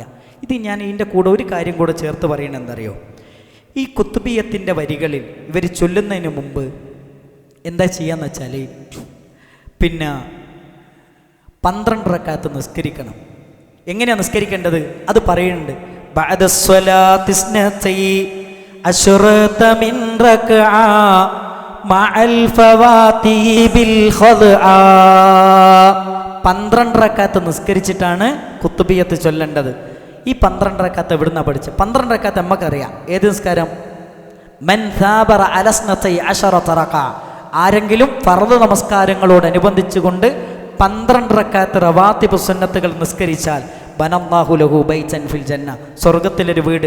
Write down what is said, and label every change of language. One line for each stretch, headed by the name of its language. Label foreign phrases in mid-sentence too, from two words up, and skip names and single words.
Malayalam: ഇത് ഞാൻ ഇതിൻ്റെ കൂടെ ഒരു കാര്യം കൂടെ ചേർത്ത് പറയണത് എന്തറിയോ? ഈ കുത്തുബിയത്തിൻ്റെ വരികളിൽ ഇവർ ചൊല്ലുന്നതിന് മുമ്പ് എന്താ ചെയ്യാന്ന് വെച്ചാൽ, പിന്നെ 12 റക്അത്ത് നിസ്കരിക്കണം. എങ്ങനെയാണ് നിസ്കരിക്കേണ്ടത്? അത് പറയുന്നുണ്ട്.
Arabic: بعد الصلاة 12 من ركعة مع الفواتح بالخضعة.
Malayalam: 12 റക്അത്ത് നിസ്കരിച്ചിട്ടാണ് കുത്തുബിയത്ത് ചൊല്ലേണ്ടത്. ഈ 12 റക്അത്ത് എവിടുന്നാ പഠിച്ചത്? 12 റക്അത്ത് നമുക്കറിയാം. ഏത് നിസ്കാരം?
Arabic: من ثابر على ثنتي عشرة ركعة.
Malayalam: ആരെങ്കിലും ഫർദ് നമസ്കാരങ്ങളോടനുബന്ധിച്ചുകൊണ്ട് 12 റക്അത്ത് റവാത്തിബ് സുന്നത്തുകൾ നിസ്കരിച്ചാൽ
Arabic: بنى الله له بيتا في الجنة,
Malayalam: സ്വർഗത്തിലൊരു വീട്.